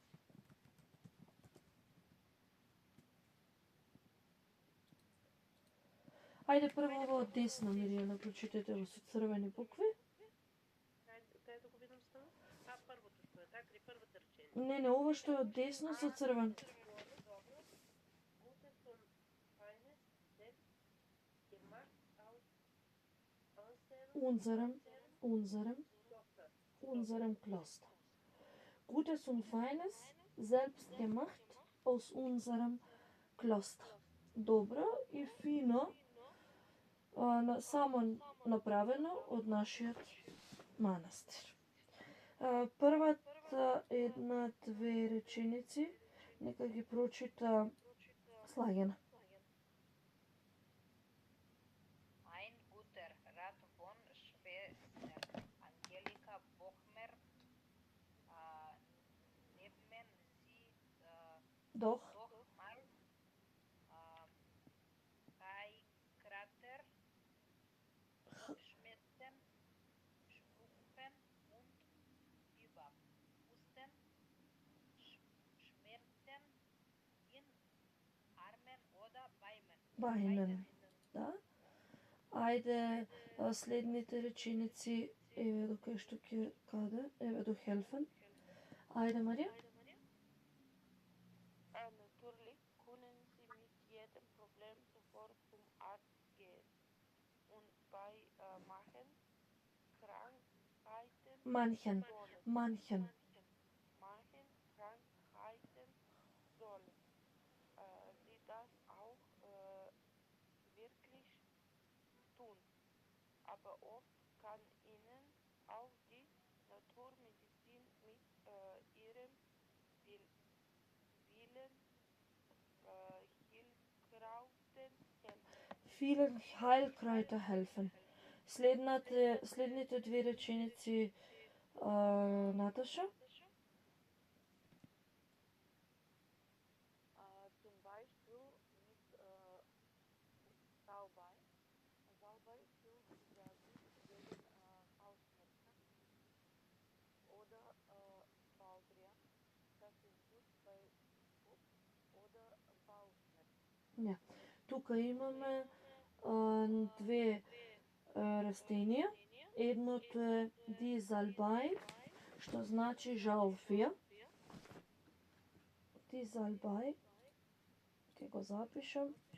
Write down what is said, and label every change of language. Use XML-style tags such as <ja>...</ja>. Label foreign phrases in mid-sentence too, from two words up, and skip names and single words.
<mk>Ајде прво ово од десно, Миријана, прочитате го со црвени букви. Кај да го видам само? Првото што е, така ли, првата реченица? Не, ова што е од десно со црвен. Добро.</mk> <de>Gute zum feines selbst gemacht aus unserem Kloster. Gutes und Feines selbst gemacht aus unserem Kloster.</de> <mk>Добро и фино само направено од нашиот манастир. Првата една-две реченици нека ги прочита Слагена.</mk> <de>Ein guter Rat von Schwester Angelika Bochmer, nehmen Sie Doch doch mal Krater, Kopfschmerzen, Schnupfen und Fieberhusten, Schmerzen in Armen oder Beinen.</de> <mk>Да? Ајде следните реченици еве до кај што ќе каде, еве до helfen. Ајде Марија.</mk> <de>Natürlich können Sie mit jedem Problem sofort zum Arzt gehen. Und bei manchen Krankheiten Manchen sollen Sie das auch wirklich tun. Aber oft kann Ihnen auch die Naturmedizin mit ihrem vielen vielen Heilkräuter helfen.</de> <mk>Следните две реченици, Наташа.</mk> <de>Zum Beispiel mit Salbei. Salbei hilft sehr gut gegen Halsschmerzen. Oder Baldrian. Das ist gut bei Fuß oder Bauchschmerzen. Ja.</de> <mk>Тука имаме две растенија. Едното е</mk> <de>die Salbei,</de> <mk>што значи жалфија.</mk> <de>Die Salbei,</de> <mk>ќе го запишам.</mk>